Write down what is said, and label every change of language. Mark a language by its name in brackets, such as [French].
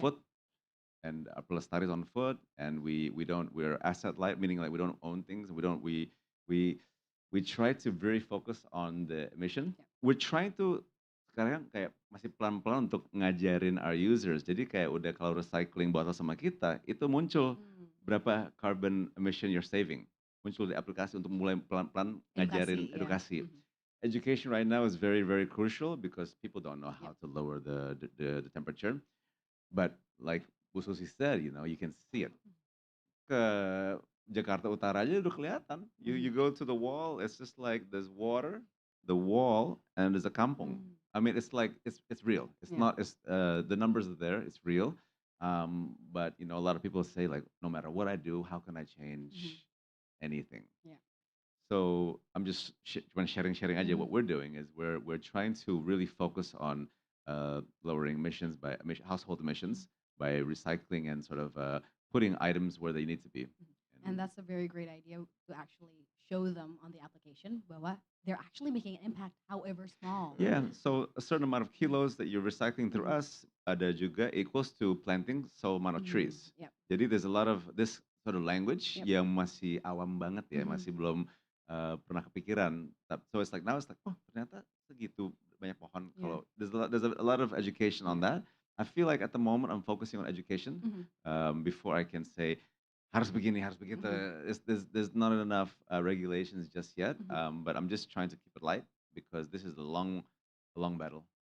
[English] foot, and our pelestari is on foot, and we're asset light, meaning like we don't own things. We we try to very focus on the emission. Yeah. We're trying to [Indonesian] sekarang kayak masih pelan-pelan untuk ngajarin [English] our users. [Indonesian] Jadi kayak udah kalau recycling botol sama kita, itu muncul Mhm. berapa [English] carbon emission you're saving. [Indonesian] Muncul di aplikasi untuk mulai pelan-pelan ngajarin Edukasi, ya. edukasi. Mhm. [English] Education right now is very, very crucial because people don't know Yep. how to lower the temperature. But like Bu Susi said, you can see it. [Indonesian] Ke Jakarta Utara aja udah kelihatan. [English] You Mhm. go to the wall, it's just like there's water, the wall, and there's a kampong. Mhm. I mean, it's like it's real. It's Yeah. not. It's the numbers are there. It's real. But a lot of people say like, no matter what I do, how can I change Mhm. anything? Yeah. So I'm just when sharing aja what we're doing is we're trying to really focus on lowering emissions by household emissions by recycling and sort of putting items where they need to be. Mhm. And that's a very great idea to actually show them on the application [Indonesian] bahwa [English] they're actually making an impact, however small. Yeah, so a certain amount of kilos that you're recycling through Mhm. us [Indonesian] ada juga [English] equals to planting so amount of Mhm. trees. Yep. [Indonesian] Jadi [English] there's a lot of this sort of language Yep. [Indonesian] yang masih awam banget ya, Mhm. masih belum pernah kepikiran. [English] So it's like now it's like, [Indonesian] oh ternyata segitu banyak pohon. [English] Yeah. [Indonesian] Kalau [English] there's a lot of education on Yeah. that. I feel like at the moment I'm focusing on education Mhm. before I can say [Indonesian] harus begini, harus begitu. Mhm. [English] There's not enough regulations just yet, Mhm. but I'm just trying to keep it light because this is a long battle